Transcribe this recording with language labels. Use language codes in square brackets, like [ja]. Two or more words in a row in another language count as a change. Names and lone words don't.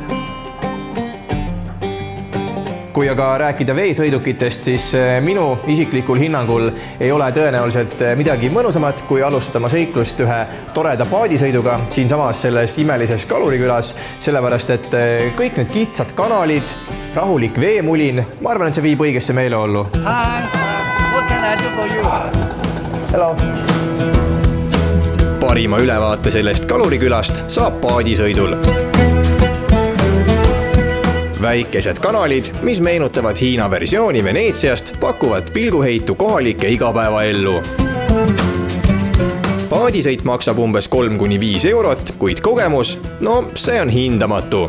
[et] Kui aga rääkida veesõidukitest, siis minu isiklikul hinnangul ei ole tõenäoliselt midagi mõnusamat, kui alustada oma seiklust ühe toreda paadisõiduga siinsamas selles imelises kalurikülas, sellepärast et kõik need kitsad kanalid, rahulik veemulin, ma arvan, et see viib õigesse meeleollu. [en] Hi, what can I do for you? Hello. [et] Parima ülevaate sellest kalurikülast saab paadisõidul. Väikesed kanalid, mis meenutavad Hiina versiooni Veneetsiast, pakuvad pilguheitu kohalike igapäevaellu. Paadisõit maksab umbes 3–5 eurot, kuid kogemus, see on hindamatu.